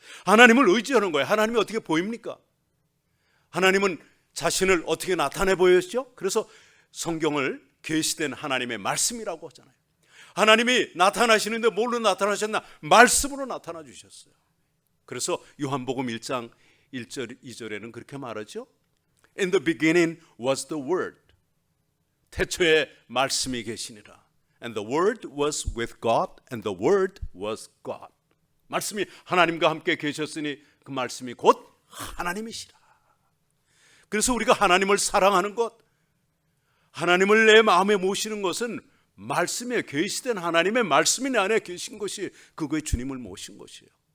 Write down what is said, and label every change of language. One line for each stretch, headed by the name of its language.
Korean: 하나님을 의지하는 거예요. 하나님이 어떻게 보입니까? 하나님은 자신을 어떻게 나타내 보였죠? 그래서 성경을 계시된 하나님의 말씀이라고 하잖아요. 하나님이 나타나시는데 뭘로 나타나셨나? 말씀으로 나타나 주셨어요. 그래서 요한복음 1장 1절 2절에는 그렇게 말하죠.
English: In the beginning was the Word.
Korean: 태초에 말씀이 계시니라.
English: And the Word was with God, and the Word was God.
Korean: 말씀이 하나님과 함께 계셨으니 그 말씀이 곧 하나님이시라. 그래서 우리가 하나님을 사랑하는 것, 하나님을 내 마음에 모시는 것은 말씀에 계시된 하나님의 말씀이 내 안에 계신 것이, 그거에 주님을 모신 것이에요.